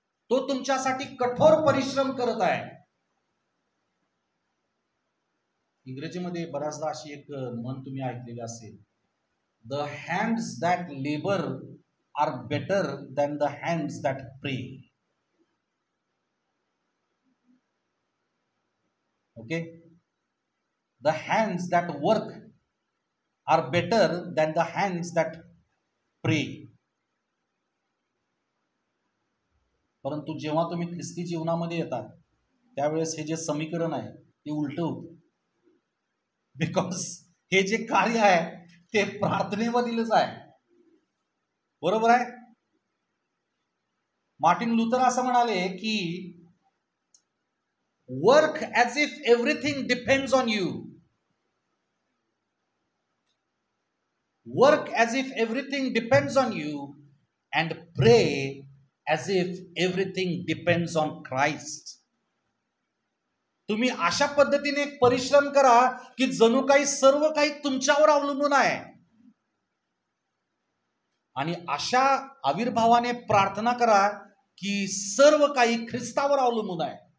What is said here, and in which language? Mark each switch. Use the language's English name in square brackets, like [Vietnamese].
[Marathi] तो तुमच्यासाठी कठोर परिश्रम करत आहे. इंग्रजीमध्ये बऱ्याचदा अशी एक म्हण तुम्ही ऐकलेली असेल, [English] The hands that labour are better than the hands that pray. Okay, the hands that work are better than the hands that pray. [Marathi] परंतु जेव्हा तुम्ही ख्रिस्ती जीवनामध्ये येतात त्यावेळेस हे जे समीकरण आहे ते उलट होतं. बिकॉज हे जे कार्य आहे ते प्रार्थनेमधीलच आहे. बरोबर आहे. [English] Martin Luther [Marathi] असं म्हणाले की [English] work as if everything depends on you. Work as if everything depends on you and pray as if everything depends on Christ. [Marathi] तुम्ही अशा पद्धतीने परिश्रम करा की जणू काही सर्व काही तुमच्यावर अवलंबून आहे. आणि अशा आविर्भावाने प्रार्थना करा की सर्व काही ख्रिस्तावर अवलंबून आहे.